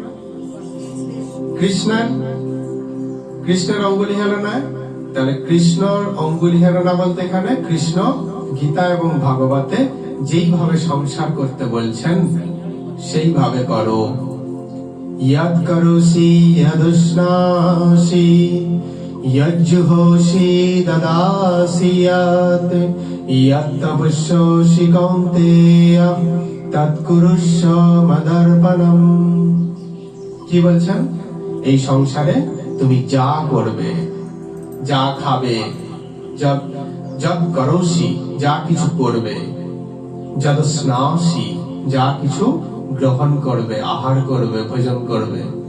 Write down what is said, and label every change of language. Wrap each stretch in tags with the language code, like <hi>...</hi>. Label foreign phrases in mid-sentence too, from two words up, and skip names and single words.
<bn>কৃষ্ণের। কৃষ্ণের অঙ্গুলি হেলনায়। তাহলে কৃষ্ণর অঙ্গুলি হেলনা বলতে এখানে কৃষ্ণ গীতা এবং ভাগবতে যেইভাবে সংসার করতে বলছেন সেইভাবে করো।</bn> <sa>ইয়াদ করোসি ইয়াদুষ্ণাসি यज्जुहोषि ददासि यत् यत्तपस्योषि कौन्तेय तत्कुरुष्व मदर्पणम्।</sa> <bn>কি বলছেন? এই সংসারে তুমি যা করবে, যা খাবে,</bn> <sa>যদ করোসি</sa> <bn>যা কিছু করবে,</bn> <sa>যদ স্নাসি</sa> <bn>যা কিছু গ্রহণ করবে, আহার করবে, ভোজন করবে,</bn>